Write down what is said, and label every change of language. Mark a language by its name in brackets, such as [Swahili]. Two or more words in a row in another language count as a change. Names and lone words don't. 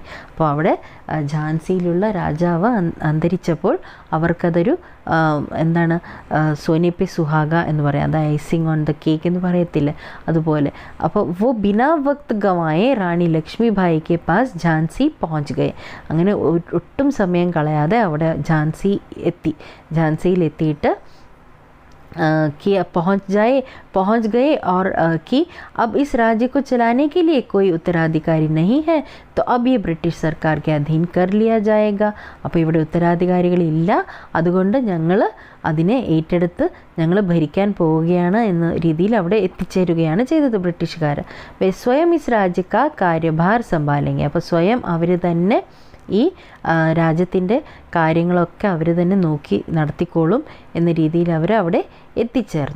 [Malayalam] അപ്പോൾ അവിടെ ഝാൻസിയിലുള്ള രാജാവ് അന്തരിച്ചപ്പോൾ അവർക്കതൊരു [Hindi] सोने पे सुहागा [Malayalam] എന്ന് പറയാം, അത് [English] icing on the cake [Malayalam] എന്ന് പറയത്തില്ല, അതുപോലെ. [Hindi] അപ്പോൾ वो बिना वक्त गवाए रानी लक्ष्मीबाई के पास झांसी പहुंच गए. [Malayalam] അങ്ങനെ ഒട്ടും സമയം കളയാതെ അവിടെ ഝാൻസിയിലെത്തിയിട്ട് [Hindi] कि पहुंच गए और कि अब इस राज्य को चलाने के लिए कोई उत्तराधिकारी नहीं है, तो अब ये ब्रिटिश सरकार के अधीन कर लिया जाएगा. [Malayalam] അപ്പോൾ ഇവിടെ ഉത്തരാധികാരികളില്ല, അതുകൊണ്ട് ഞങ്ങൾ അതിനെ ഏറ്റെടുത്ത് ഞങ്ങൾ ഭരിക്കാൻ പോവുകയാണ് എന്ന രീതിയിൽ അവിടെ എത്തിച്ചേരുകയാണ് ചെയ്തത് ബ്രിട്ടീഷുകാർ. [Hindi] स्वयं इस राज्य का कार्यभार संभालेंगे. [Malayalam] അപ്പോൾ സ്വയം അവർ തന്നെ ഈ രാജ്യത്തിൻ്റെ കാര്യങ്ങളൊക്കെ അവർ തന്നെ നോക്കി നടത്തിക്കോളും എന്ന രീതിയിൽ അവർ അവിടെ എത്തിച്ചേർന്നു.